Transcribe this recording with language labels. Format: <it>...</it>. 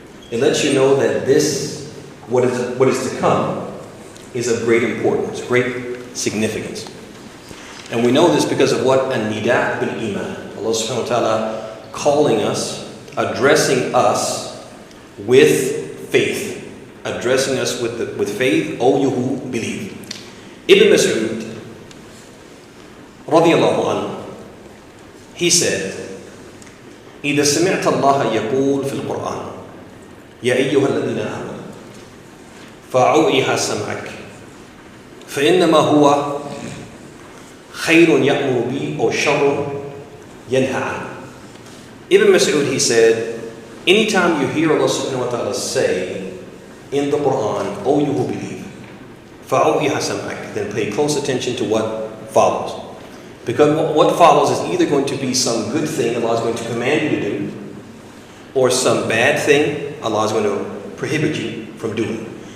<en>It lets you know that this, what is to come, is of great importance, great significance. And we know this because of what an-nida bil iman. Allah subhanahu wa ta'ala calling us, addressing us with faith. Addressing us with faith, O you who believe.</en> <ar>Ibn Mas'ud, radiyallahu anhu,</ar> <en>he said,</en> <ar>إذا سمعت الله يقول في القرآن يا أيها الذين آمنوا فأوعها سمعك فإنما هو خير يأمر به أو شر ينهى عنه.</ar> <en>Ibn Mas'ud, he said, anytime you hear Allah subhanahu wa ta'ala say in the Quran, O you who believe,</en> <ar>فَأَوْئِهَا سَمْعَكَ,</ar> <en>then pay close attention to what follows. Because what follows is either going to be some good thing Allah is going to command you to do, or some bad thing Allah is going to prohibit you from doing.</en>